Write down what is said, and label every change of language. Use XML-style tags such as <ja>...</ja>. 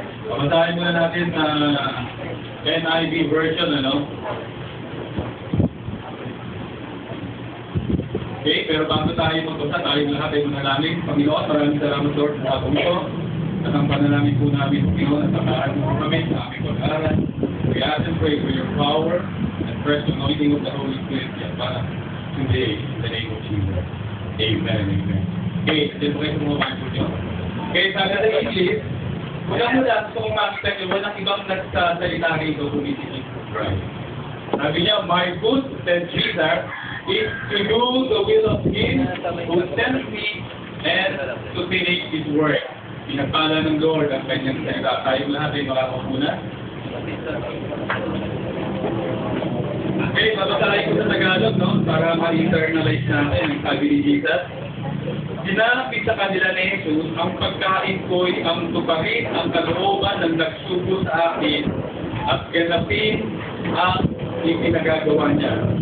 <tl>Pamasahin muna natin sa NIV version, ano? Okay, pero bago tayo magbasa, tayo lahat ay manalangin. Panginoon, maraming salamat Lord sa hapong ito. At ang panalangin po namin, Panginoon, at sakaran mo kami sa aming pag-aaral.</tl> <en>We ask and pray for your power and fresh anointing of the Holy Spirit</en> <tl>para today,</tl> <en>in the name of Jesus. Amen, amen.</en> <tl>Okay, din po kayo sa mga Bible nyo. Okay, sabi sa English, mula-mula, gusto kong makita nyo, walang ibang nagsasalita rito kundi si Jesus Christ. Sabi niya,</tl> <en>my good, said Jesus, is to do the will of Him who sent me and to finish His work.</en> <tl>Pinagpala ng Lord ang kanyang salita. Tayo lahat ay makakapuna. Okay, babasahin ko sa Tagalog, no? Para ma-internalize natin ang sabi ni Jesus. Sinabi sa kanila ni Jesus, ang pagkain ko'y ang tuparin ang kalooban ng nagsugo sa akin at ganapin ang ipinagagawa niya.</tl>